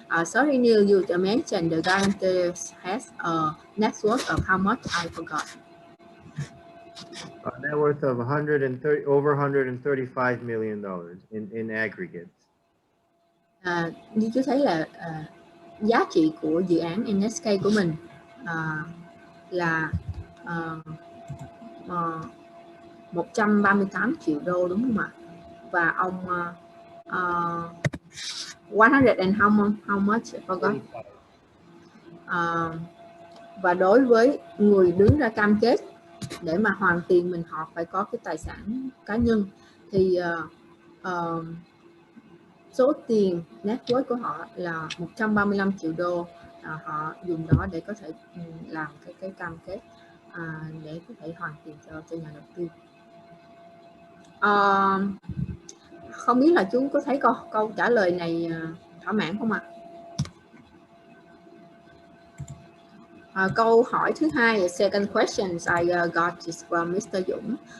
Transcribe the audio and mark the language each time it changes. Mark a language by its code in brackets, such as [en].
[en] Sorry Neil, you mentioned the guarantor has a net worth of how much? I forgot. A net worth of over $135 million in aggregate. [vi] Như chú thấy là giá trị của dự án NHK của mình là 138 triệu đô, đúng không ạ? Và ông [en] 100 and how much? I forgot. [vi] Và đối với người đứng ra cam kết để mà hoàn tiền mình, họ phải có cái tài sản cá nhân, thì số tiền net worth của họ là 135 triệu đô. Họ dùng đó để có thể làm cái cam kết để có thể hoàn tiền cho nhà đầu tư. Không biết là chú có thấy câu trả lời này thỏa mãn không ạ? Câu hỏi thứ hai, [en] second question I got is from Mr. Dũng.